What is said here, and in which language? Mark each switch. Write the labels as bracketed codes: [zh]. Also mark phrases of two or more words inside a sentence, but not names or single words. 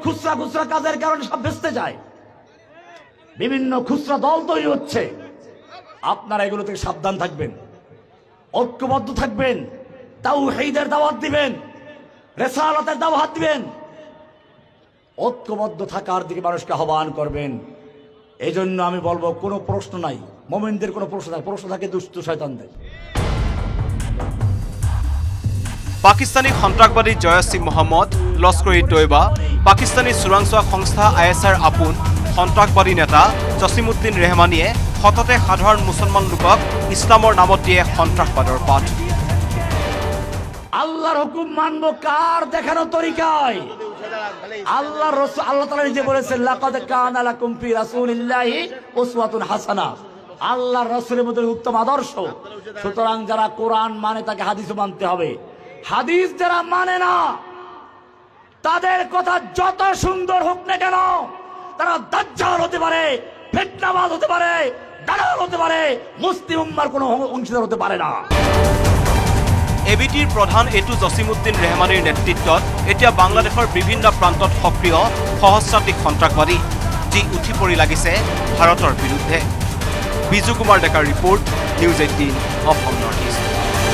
[bn] খুচরা খুচরা কাজের কারণে সব ভেস্তে যায় বিভিন্ন খুচরা দল তৈরি হচ্ছে আপনারা এগুলো থেকে সাবধান থাকবেন ঐক্যবদ্ধ থাকবেন তাওহীদের দাওয়াত দিবেন রিসালাতের দাওয়াত দিবেন ঐক্যবদ্ধ থাকার দিকে মানুষকে আহ্বান করবেন এই জন্য আমি বলবো কোনো প্রশ্ন নাই মুমিনদের কোনো প্রশ্ন থাকে দুষ্ট শয়তানদের [as] পাকিস্তানী সন্ত্ৰাসবাদী জয়সি মোহাম্মদ লস্কৰ-ই-তৈবা পাকিস্তানী চোৰাংচোৱা সংস্থা ISR আপোন সন্ত্ৰাসবাদী নেতা জছিমউদ্দিন ৰেহমানীয়ে সততে সাধাৰণ মুছলমান লোকক ইছলামৰ নামত দিয়ে সন্ত্ৰাসবাদৰ পাঠ [bn] আল্লাহর হুকুম মানবো কার দেখানো তরিকায় আল্লাহ তাআলা নিজে বলেছেন [ar] لقد كان لكم في رسول الله أسوة حسنة [bn] আল্লাহর রাসূলের মধ্যে উত্তম আদর্শ সুতরাং যারা কোরআন মানে তাকে হাদিসও মানতে হবে হাদিস যারা মানে না তাদের কথা যত সুন্দর হোক না কেন তারা দাজ্জাল হতে পারে ফিতনাবাজ হতে পারে দালাল হতে পারে মুসলিম উম্মাহর কোনো অংশীদার হতে পারে না [as] ABTৰ প্ৰধান এইটো জছিমউদ্দিন ৰেহমানীৰ নেতৃত্বত এতিয়া বাংলাদেশৰ বিভিন্ন প্ৰান্তত সক্ৰিয় সহস্ৰাধিক সন্ত্ৰাসবাদী যি উঠি পৰি লাগিছে ভাৰতৰ বিৰুদ্ধে বিজু কুমাৰ ডেকাৰ ৰিপৰ্ট নিউজ 18 অসম নৰ্থ ইষ্ট